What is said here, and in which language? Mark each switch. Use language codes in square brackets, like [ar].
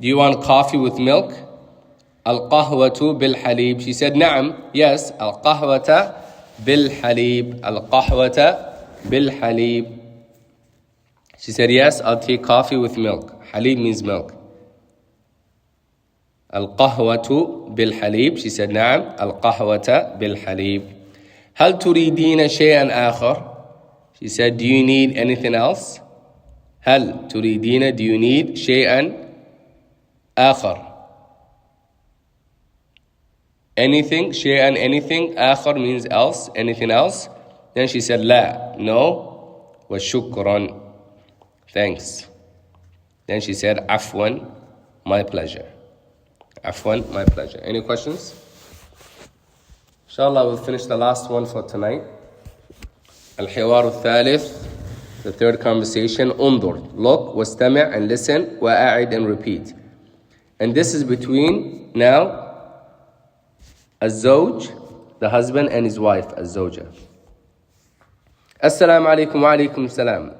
[en] Do you want coffee with milk? [ar] Al-qahwatu bil-halib. [en] She said, [ar] na'am, [en] yes, [ar] al-qahwata bil-halib. Al-qahwata bil-halib. [en] She said, yes, I'll take coffee with milk. Halib means milk. [ar] القهوة بالحليب. [en] She said [ar] نعم القهوة بالحليب. هل تريدين شيئا آخر? [en] She said, do you need anything else? [ar] هل تريدين, [en] do you need [ar] شيئا آخر? [en] Anything, [ar] شيئا, [en] anything. [ar] آخر [en] means else, anything else. Then she said, [ar] لا, [en] no. [ar] وشكرا, [en] thanks. Then she said, [ar] عفوا, [en] my pleasure. عفوا, my pleasure. Any questions? Inshallah, we'll finish the last one for tonight. [ar] الحوار الثالث, [en] the third conversation. [ar] انظر, [en] look, [ar] واستمع, [en] and listen, [ar] وأعد, [en] and repeat. And this is between now [ar] الزوج, [en] the husband, and his wife, [ar] الزوجة. السلام عليكم وعليكم السلام.